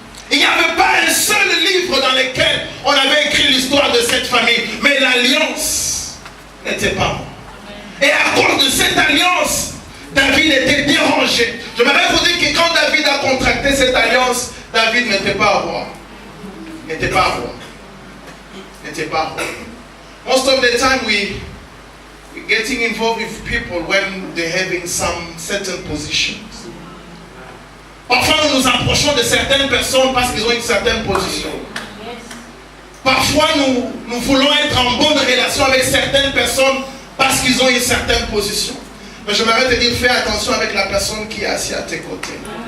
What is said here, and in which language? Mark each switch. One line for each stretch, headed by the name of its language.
French: Il n'y avait pas un seul livre dans lequel on avait écrit l'histoire de cette famille. Mais l'alliance n'était pas morte. Et à cause de cette alliance, David était dérangé. Je voudrais vous dire que quand David a contracté cette alliance, David n'était pas roi. N'était pas roi. N'était pas roi.
English: Most of the time we're getting involved with people when they're having some certain positions.
French: Parfois nous nous approchons de certaines personnes parce qu'ils ont une certaine position. Parfois nous voulons être en bonne relation avec certaines personnes parce qu'ils ont une certaine position. Mais j'aimerais te dire, fais attention avec la personne qui est assise à tes côtés.